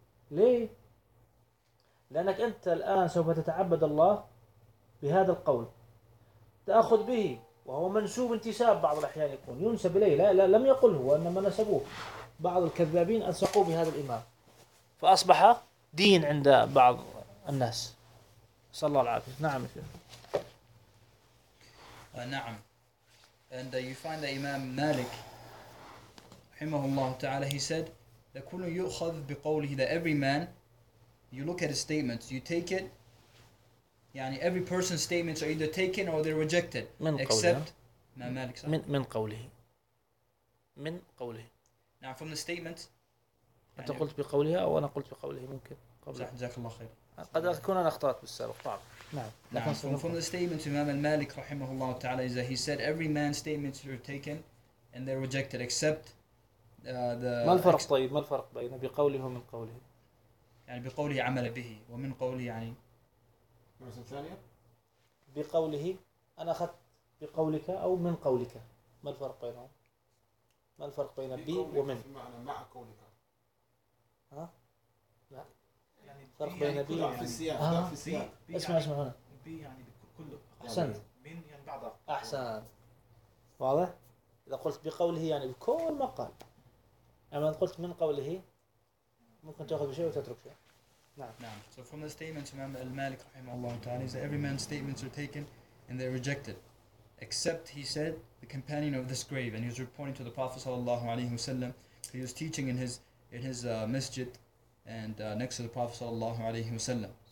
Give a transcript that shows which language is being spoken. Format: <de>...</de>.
<ar>ليه؟ لأنك أنت الآن سوف تتعبد الله بهذا القول، تأخذ به وهو منسوب انتساب، بعض الأحيان يكون ينسب إليه، لا لم يقله وإنما نسبوه، بعض الكذابين ألصقوا بهذا الإمام فأصبح دين عند بعض الناس، صلى الله العافية. نعم نعم.</ar> <en>And you find the Imam Malik, rahimahullah ta'ala, he said,</en> <ar>لَكُلُّ يُؤْخَذْ بِقَوْلِهِ,</ar> <en>that every man, you look at his statements, you take it, يعني every person's statements are either taken or they're rejected, except</en> <ar>Imam Malik. من قوله. من قوله.</ar> <en>Now from the statement.</en> <ar>أنت قلت بقولها أو أنا قلت بقوله ممكن. صح، جزاك الله خير. قد أكون أنا أخطأت بالسابق. طبعا. Now, from the statement of Imam al-Malik rahimahullah ta'ala, is that he said every man's statements are taken and they're rejected except the ما الفرق طيب ما الفرق بين بقوله ومن قوله يعني بقوله عمل به ومن قوله يعني مرسة ثانية بقوله أنا أخذت بقولك أو من قولك ما الفرق بينهم ما الفرق بين بي ومن مع قولك ها فرق بين بي يعني اسمع اسمع هنا بي يعني بكله أحسنت من يعني بعضه أحسنت واضح إذا قلت بقوله يعني بكل ما قال أما إذا قلت من قوله ممكن تأخذ بشيء وتترك شيء نعم</ar> <en>so from the statements of Imam al-Malik</en> <ar>رحمه الله تعالى</ar> <en>is that every man's statements are taken and they're rejected except he said the companion of this grave and he was reporting to the Prophet</en> <ar>صلى الله عليه وسلم</ar> <en>he was teaching in his masjid and next to the Prophet sallallahu alayhi wa sallam.</en>